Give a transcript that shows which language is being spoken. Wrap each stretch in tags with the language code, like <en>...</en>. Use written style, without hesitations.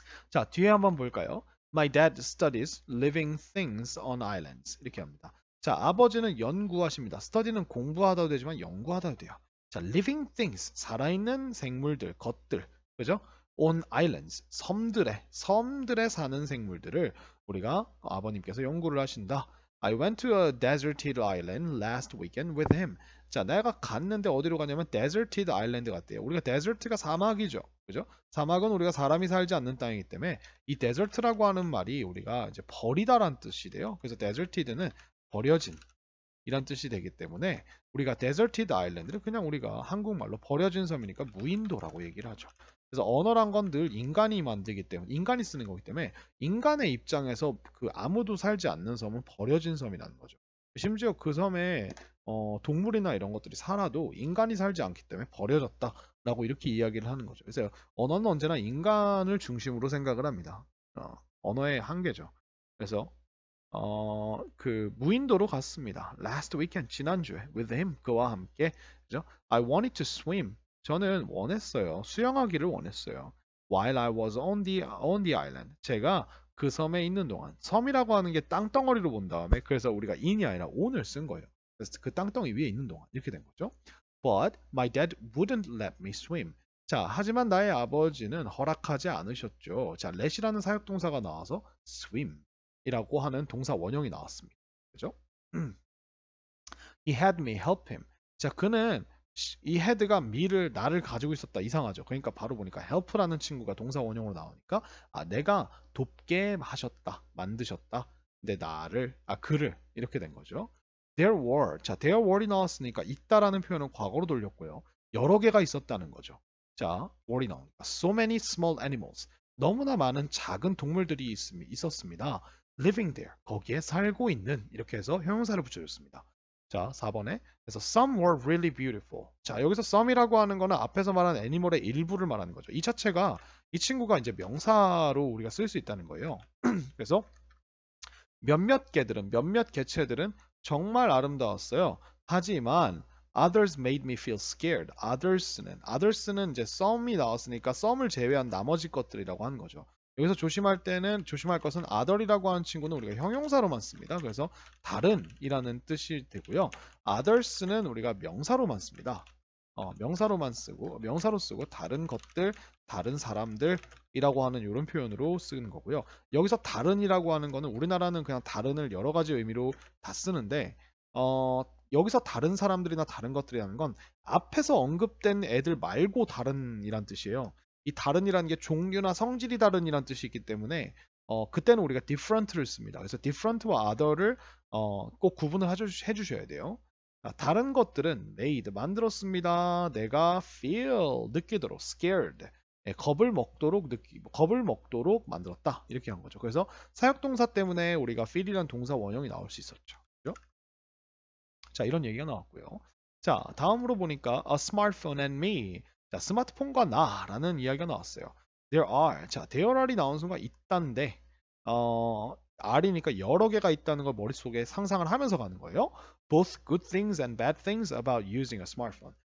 <ko>자, 뒤에 한번 볼까요?</ko> <en>My dad studies living things on islands.</en> <ko>이렇게 합니다. 자, 아버지는 연구하십니다. study는 공부하다도 되지만 연구하다도 돼요. 자, living things, 살아있는 생물들, 것들. 그죠? on islands, 섬들에 사는 생물들을 우리가 아버님께서 연구를 하신다.</ko> <en>I went to a deserted island last weekend with him.</en> <ko>자, 내가 갔는데 어디로 가냐면 deserted island 갔대요. 우리가 desert가 사막이죠. 그죠? 사막은 우리가 사람이 살지 않는 땅이기 때문에 이 desert라고 하는 말이 우리가 이제 버리다란 뜻이 돼요. 그래서 deserted는 버려진 이란 뜻이 되기 때문에 우리가 deserted island를 그냥 우리가 한국말로 버려진 섬이니까 무인도라고 얘기를 하죠. 그래서 언어란 건 늘 인간이 만들기 때문에 인간이 쓰는 거기 때문에 인간의 입장에서 그 아무도 살지 않는 섬은 버려진 섬이라는 거죠. 심지어 그 섬에 동물이나 이런 것들이 살아도 인간이 살지 않기 때문에 버려졌다라고 이렇게 이야기를 하는 거죠. 그래서 언어는 언제나 인간을 중심으로 생각을 합니다. 언어의 한계죠. 그래서 그 무인도로 갔습니다.</ko> <en>Last weekend</en> <ko>지난주에</ko> <en>with him</en> <ko>그와 함께 그죠?</ko> <en>I wanted to swim.</en> <ko>저는 원했어요. 수영하기를 원했어요.</ko> <en>While I was on the island.</en> <ko>제가 그 섬에 있는 동안 섬이라고 하는 게 땅덩어리로 본 다음에 그래서 우리가 in이 아니라 on을 쓴 거예요. 그래서 그 땅덩이 위에 있는 동안 이렇게 된 거죠.</ko> <en>But my dad wouldn't let me swim.</en> <ko>자, 하지만 나의 아버지는 허락하지 않으셨죠. 자, let이라는 사역동사가 나와서 swim 이라고 하는 동사 원형이 나왔습니다. 그죠?</ko> <en>He had me help him.</en> <ko>자, 그는 이 had가 나를 가지고 있었다. 이상하죠. 그러니까 바로 보니까 help라는 친구가 동사 원형으로 나오니까 내가 돕게 하셨다. 만드셨다. 근데 그를 이렇게 된 거죠.</ko> <en>There were.</en> <ko>자, there were이 나왔으니까 있다라는 표현은 과거로 돌렸고요. 여러 개가 있었다는 거죠. 자, were이 나오니까</ko> <en>so many small animals.</en> <ko>너무나 많은 작은 동물들이 있었습니다.</ko> <en>living there.</en> <ko>거기에 살고 있는 이렇게 해서 형용사를 붙여줬습니다. 자, 4번에 그래서</ko> <en>some were really beautiful.</en> <ko>자, 여기서 some이라고 하는 거는 앞에서 말한 애니멀의 일부를 말하는 거죠. 이 친구가 이제 명사로 우리가 쓸 수 있다는 거예요. 그래서 몇몇 개체들은 정말 아름다웠어요. 하지만</ko> <en>others made me feel scared.</en> <ko>others는 이제 some이 나왔으니까 some을 제외한 나머지 것들이라고 하는 거죠. 여기서 조심할 것은 other이라고 하는 친구는 우리가 형용사로만 씁니다. 그래서 다른이라는 뜻이 되고요. others는 우리가 명사로만 씁니다. 명사로 쓰고 다른 것들, 다른 사람들이라고 하는 이런 표현으로 쓰는 거고요. 여기서 다른이라고 하는 거는 우리나라는 그냥 다른을 여러 가지 의미로 다 쓰는데 여기서 다른 사람들이나 다른 것들이라는 건 앞에서 언급된 애들 말고 다른이란 뜻이에요. 이 다른이라는 게 종류나 성질이 다른이란 뜻이 있기 때문에 그때는 우리가 different를 씁니다. 그래서 different와 other를 꼭 구분을 해주셔야 돼요. 다른 것들은 made 만들었습니다. 내가 feel 느끼도록 scared 겁을 먹도록 만들었다 이렇게 한 거죠. 그래서 사역동사 때문에 우리가 feel이라는 동사 원형이 나올 수 있었죠. 그죠? 자, 이런 얘기가 나왔고요. 자, 다음으로 보니까 a smartphone and me. 자, 스마트폰과 나라는 이야기가 나왔어요.</ko> <en>There are.</en> <ko>자, there are이 나온 순간 있단데 R이니까 여러 개가 있다는 걸 머릿속에 상상을 하면서 가는 거예요.</ko> <en>Both good things and bad things about using a smartphone.</en>